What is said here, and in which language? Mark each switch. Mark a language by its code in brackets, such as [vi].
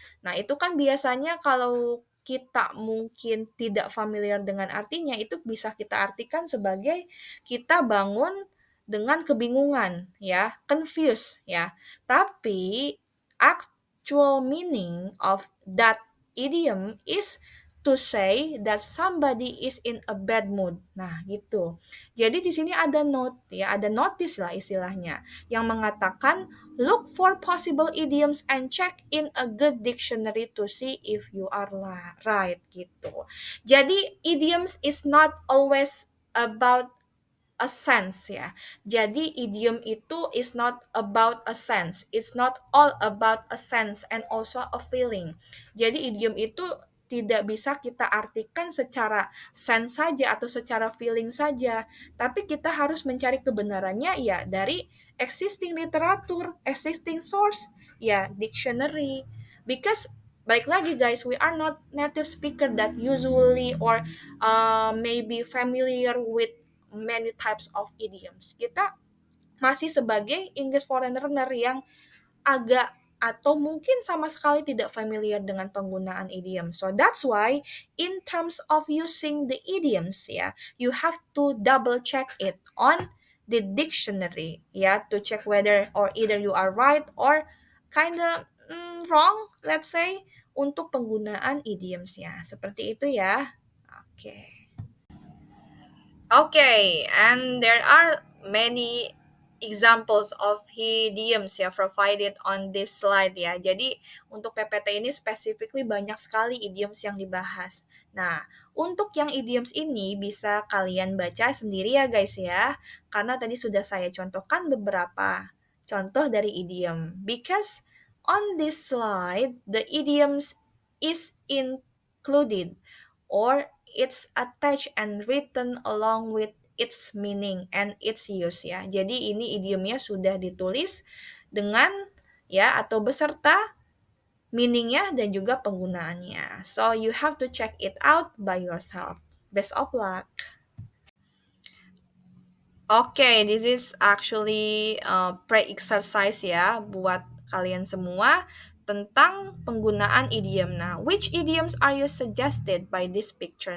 [id] Nah, itu kan biasanya kalau kita mungkin tidak familiar dengan artinya, itu bisa kita artikan sebagai kita bangun dengan kebingungan ya, confused ya. [en] Tapi actual meaning of that idiom is to say that somebody is in a bad mood. [id] Nah, gitu. Jadi di sini ada note ya, ada notice lah istilahnya yang mengatakan [en] look for possible idioms and check in a good dictionary to see if you are right gitu. Jadi idioms is not always about a sense ya. [id] Jadi idiom itu [en] is not about a sense. It's not all about a sense and also a feeling. [id] Jadi idiom itu tidak bisa kita artikan secara sense saja atau secara feeling saja, tapi kita harus mencari kebenarannya ya dari existing literatur, existing source, ya dictionary. [en] Because [id] balik lagi [en] guys, we are not native speaker that usually or maybe familiar with many types of idioms. [id] Kita masih sebagai English foreign learner yang agak atau mungkin sama sekali tidak familiar dengan penggunaan idiom. [en] So that's why in terms of using the idioms ya, you have to double check it on the dictionary ya, to check whether or either you are right or kinda wrong, let's say, [id] untuk penggunaan idiomsnya. Seperti itu ya. Oke. Okay. [en] Okay, and there are many examples of idioms ya provided on this slide ya. [id] Jadi untuk PPT ini specifically banyak sekali idioms yang dibahas. Nah, untuk yang idioms ini bisa kalian baca sendiri ya guys ya. Karena tadi sudah saya contohkan beberapa contoh dari idiom. [en] Because on this slide, the idioms is included or it's attached and written along with its meaning and its use ya. [id] Jadi ini idiomnya sudah ditulis dengan ya atau beserta meaningnya dan juga penggunaannya. [en] So you have to check it out by yourself. Best of luck. [id] Oke, [en] this is actually pre-exercise [id] ya buat kalian semua tentang penggunaan idiom. [en] Nah, which idioms are you suggested by this picture?